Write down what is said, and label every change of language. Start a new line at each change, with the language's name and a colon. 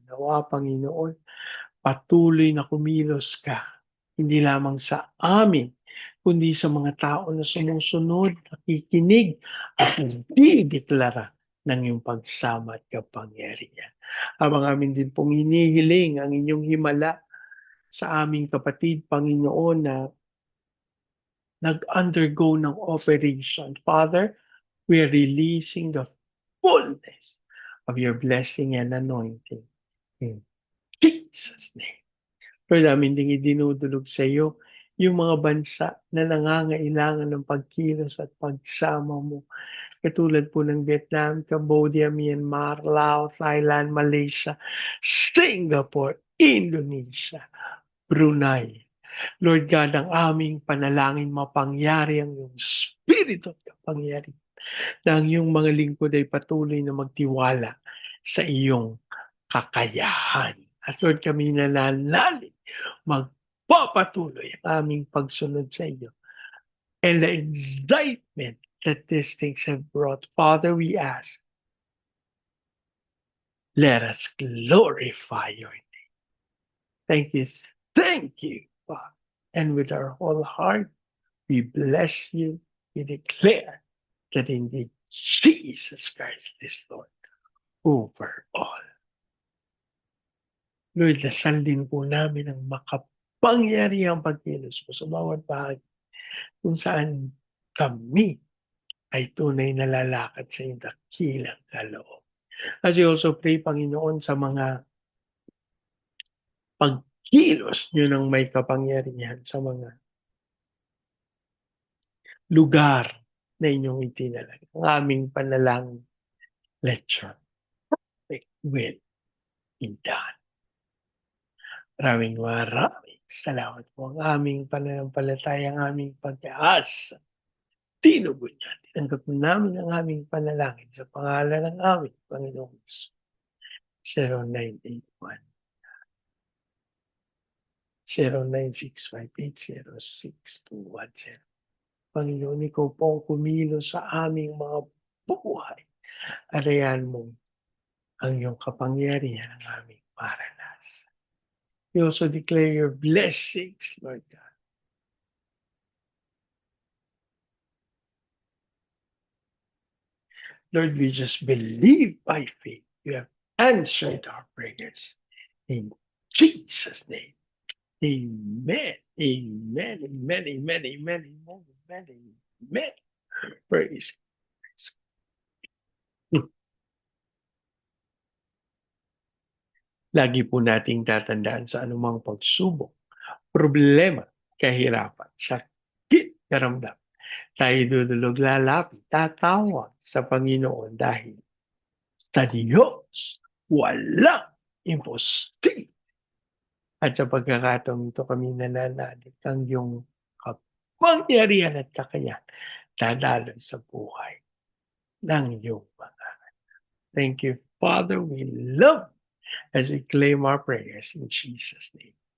Filipino: Nawa, Panginoon, patuloy na kumilos ka, hindi lamang sa amin, kundi sa mga tao na sumusunod, nakikinig, at nagdideklara ng iyong pagsama at kapangyarihan. Habang amin din pong hinihiling ang inyong himala sa aming kapatid, Panginoon, na nag-undergo ng operation.
English: Father, we are releasing the fullness of your blessing and anointing. In Jesus' name.
Filipino: Lord, namin ding idinudulog sa iyo yung mga bansa na nangangailangan ng pagkilos at pagsama mo. Katulad po ng Vietnam, Cambodia, Myanmar, Laos, Thailand, Malaysia, Singapore, Indonesia, Brunei. Lord God, ang aming panalangin mapangyari ang iyong Espiritu at kapangyari na ang iyong mga lingkod ay patuloy na magtiwala sa iyong kakayahan. At Lord, kami nananalig, magpapatuloy ang aming pagsunod sa iyo.
English: And the excitement that these things have brought, Father, we ask, let us glorify your name. Thank you, Father. And with our whole heart, we bless you, we declare that indeed Jesus Christ is Lord over all.
Filipino: Lord, dasal din po namin ang makapangyarihang pagkilos mo sa bawat bahagi kung saan kami ay tunay na lalakad sa iyong dakilang kaloob.
English: As we also pray,
Filipino: Panginoon, sa mga pagkilos niyo ng may kapangyarihan sa mga lugar na inyong itinalag. Ang aming panalangin,
English: let your perfect will be done.
Filipino: Maraming salamat po. Ang aming pananampalataya, ang aming pag-asa, tinugon niya. Tinanggap namin ang aming panalangin sa pangalan ng aming Panginoong Hesus. 0981 0965806210. Panginoon, ikaw po ang kumilos sa aming mga buhay. Alayan mo ang iyong kapangyarihan ang aming maranasan.
English: We also declare your blessings, Lord God. Lord, we just believe by faith you have answered our prayers. In Jesus' name, amen, amen, amen, amen, amen, amen, amen, amen. Praise.
Filipino: Lagi po nating tatandaan sa anumang pagsubok, problema, kahirapan, sakit, karamdam. Tayo dudulog lalapit, tatawag sa Panginoon dahil sa Diyos walang imposible. At sa pagkakataong ito kami nananalig ang iyong kapangyarihan at kakayahan dadaloy sa buhay ng iyong mga.
English: Thank you, Father. We love as we claim our prayers in Jesus' name.